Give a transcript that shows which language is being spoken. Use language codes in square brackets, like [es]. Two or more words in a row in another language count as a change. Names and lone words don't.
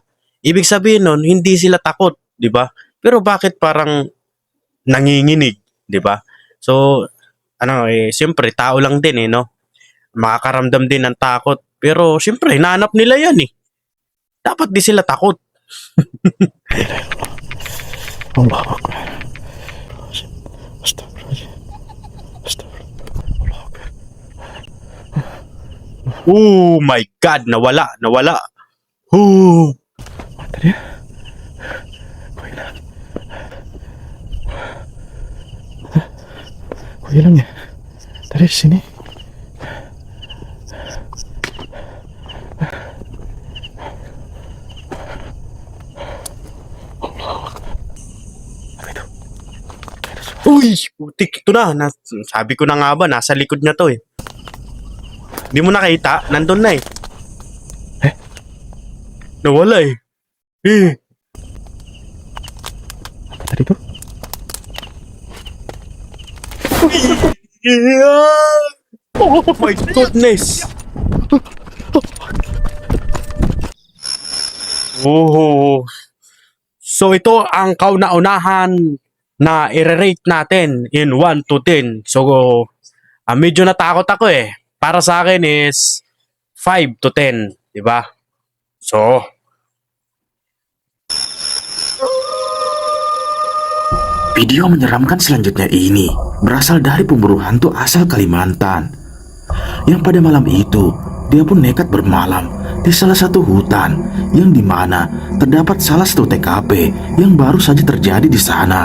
[tl] Ibig sabihin nun, hindi sila takot, di ba? Pero bakit parang nanginginig, di ba? So, siyempre, tao lang din no? Makakaramdam din ng takot. Pero siyempre, hinahanap nila yan Dapat di sila takot. [ar] Allah Akbar. Astagfirullah. Astagfirullah. Allah Akbar. [en] Oh my God! [tl] Nawala. Oh. [id] Tadi. Kok hilang? Kok hilang ya? Tadi di sini. Uy! [tl] Putik, ito na. Sabi ko na nga ba, nasa likod niya to Hindi mo nakita? Nandun na Nawala [id] Apa tadi tuh? [en] Oh my goodness! Oh. [tl] So ito ang kauna-unahan na i-rate natin in 1 to 10. So medyo natakot ako Para sa akin is 5 to 10, 'di ba? So [id] Video menyeramkan selanjutnya ini berasal dari pemburu hantu asal Kalimantan. Yang pada malam itu, dia pun nekat bermalam di salah satu hutan yang dimana terdapat salah satu TKP yang baru saja terjadi di sana.